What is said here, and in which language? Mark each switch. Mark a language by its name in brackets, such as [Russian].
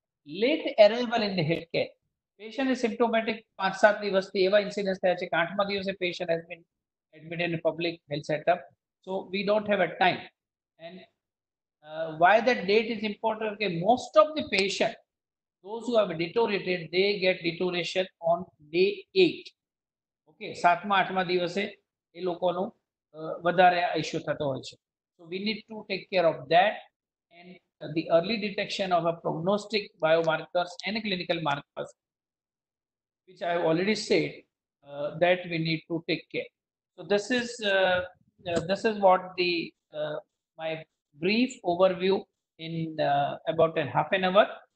[English] Late arrival in the healthcare. Patient is symptomatic 5-7 [Gujarati] દિવસથી એવા incidents થયા છે કે 8મા દિવસે [English] patient has been admitted in a public health setup. So we don't have a time. And why that date is important? Okay, most of the patient, those who have deteriorated, they get deterioration on day 8. [Gujarati] Okay, 7મા-8મા દિવસે એ લોકોનું વધારે issue થતો હોય છે. [English] So we need to take care of that, and the early detection of a prognostic biomarkers and clinical markers, which I have already said, that we need to take care. So this is what the my brief overview in about a half an hour.